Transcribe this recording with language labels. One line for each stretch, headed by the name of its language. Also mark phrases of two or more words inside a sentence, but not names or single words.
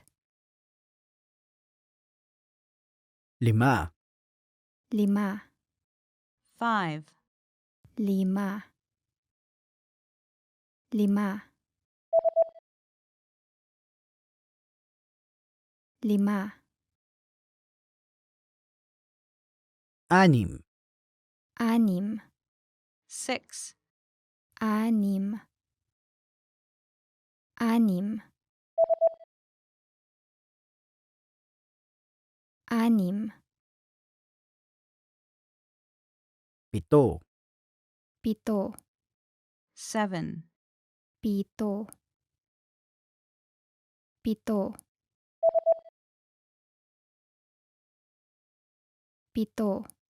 Filipino: Lima. Lima.
English: Five.
Filipino: Lima. Lima. Lima. Anim. Anim.
English: Six.
Filipino: Anim. Anim. Anim. Pito. Pito.
English: Seven.
Filipino: Pito. Pito. Pito.